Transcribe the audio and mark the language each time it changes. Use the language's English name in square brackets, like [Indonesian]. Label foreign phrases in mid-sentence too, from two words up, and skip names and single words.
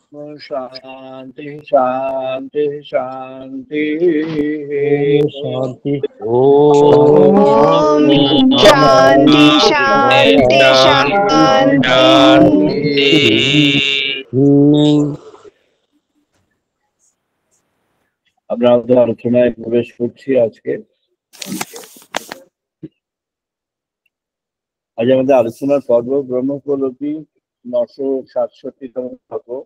[Sanskrit] शांति शांति शांति शांति ॐ शान्ति शान्ति शान्ति [Bangla] আমরা আমাদের আলোচনায় প্রবেশ করছি। আজ আমাদের আলোচনার পর্ব ব্রহ্মোপলব্ধি 967তম পর্ব।